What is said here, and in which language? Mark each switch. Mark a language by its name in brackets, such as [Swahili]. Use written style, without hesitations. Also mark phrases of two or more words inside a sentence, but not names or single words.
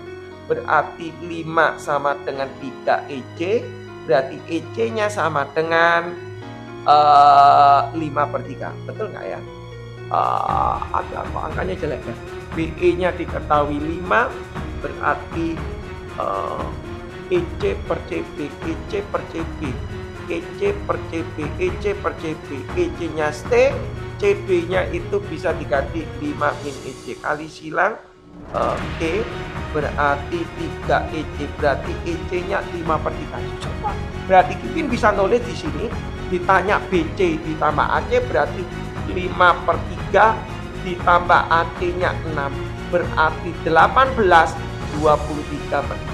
[Indonesian] Berarti 5 sama dengan 3 EC, berarti EC-nya sama dengan 5/3. Betul nggak ya? Ada kok angkanya jelek ya. BE-nya diketahui 5, berarti EC per CB, EC per CB, EC per CB, EC per CB, EC-nya T, CB-nya itu bisa diganti 5 min EC kali silang T berarti 3 EC, berarti EC-nya 5/3. Berarti Kipin bisa nulis di sini, ditanya BC ditambah AC berarti 5/3 ditambah AC-nya 6 berarti 18, 23/3.